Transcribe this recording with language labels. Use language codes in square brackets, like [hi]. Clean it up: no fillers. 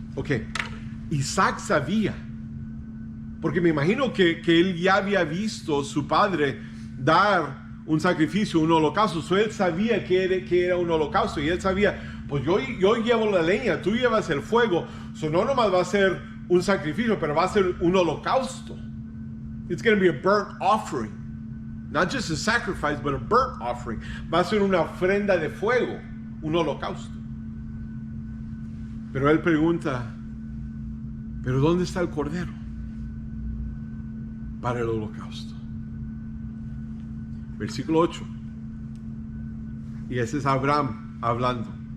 [es] Ok, Isaac sabía. Porque me imagino que él ya había visto a su padre dar un sacrificio, un holocausto. Él sabía que era un holocausto. Y él sabía, pues yo llevo la leña, tú llevas el fuego. No nomás va a ser un sacrificio, pero va a ser un holocausto. [en] It's going to be a burnt offering. Not just a sacrifice, but a burnt offering. [es] Va a ser una ofrenda de fuego, un holocausto. Pero él pregunta, ¿pero dónde está el cordero para el holocausto? Versículo 8. Y ese es Abraham hablando.